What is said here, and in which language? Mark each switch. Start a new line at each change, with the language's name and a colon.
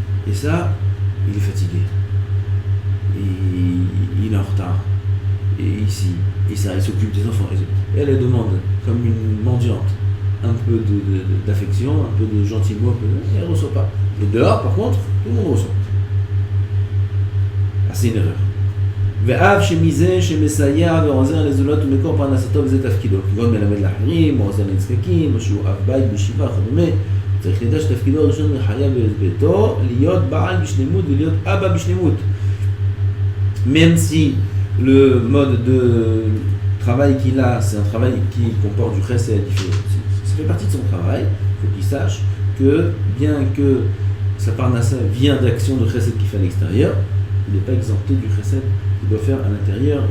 French: Et ça, il est fatigué. Et il est en retard. Et ici, et ça, il s'occupe des enfants. Et elle demande, comme une mendiante, un peu d'affection, un peu de gentil mot, et elle ne reçoit pas. Et dehors, par contre, tout le monde reçoit. Ah, c'est une erreur.
Hebrew: ואף שמזה שמסייע ועוזר לזולת ומקור פרנסתו וזה תפקידו, כגון מלמד לאחרים, או עוזר לנזקקים, או שהוא אב בית בישיבה וכדומה, צריך לדעת שתפקידו הראשון מחייב ביתו להיות בעל בשלמות ולהיות אבא בשלמות.
French: Même si le mode de travail qu'il a, c'est un travail qui comporte du chesed, ça fait partie de son travail, il faut qu'il sache que bien que sa parnassa vient d'actions de chesed qu'il fait à l'extérieur, il n'est pas exempté du chesed qu'il doit faire à l'intérieur.